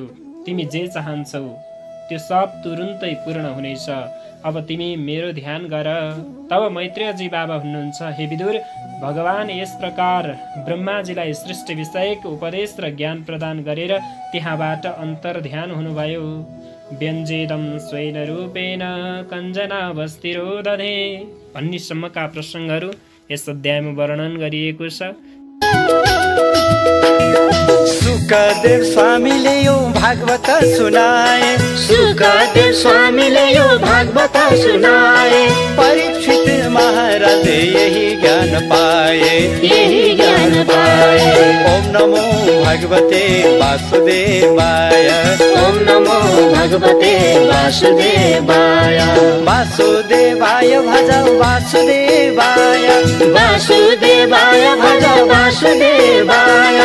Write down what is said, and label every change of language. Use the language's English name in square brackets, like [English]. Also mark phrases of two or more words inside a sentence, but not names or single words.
[Nepali] तिमी जे चाहन्छौ त्यो सब तुरुन्तै पूर्ण हुनेछ। अब तिमी मेरो ध्यान गर। तब मैत्रेयजी बाबा हुनुहुन्छ, हे विदुर, भगवान यस प्रकार ब्रह्माजीलाई सृष्टि विषयक उपदेश र ज्ञान प्रदान गरेर त्यहाँबाट अन्तर ध्यान हुनुभयो। [Sanskrit] व्यञ्जेदम स्वेन रूपेण कञ्जनावस्थिरो दधे [Nepali] भन्नेसम्मका प्रसङ्गहरू यस अध्यायमा वर्णन गरिएको छ। सुखदेव स्वामीले यो भागवत सुनाए। सुखदेव स्वामीले यो भागवत सुनाए। परीक्षित महाराज यही ज्ञान पाए। यही ज्ञान पाए। [Sanskrit] ओम नमो भगवते वासुदेवाय। ओम नमो भगवते वासुदेवाय। वासुदेवाय भज वासुदेवाय। वासुदेवाय भज वासुदेवाय।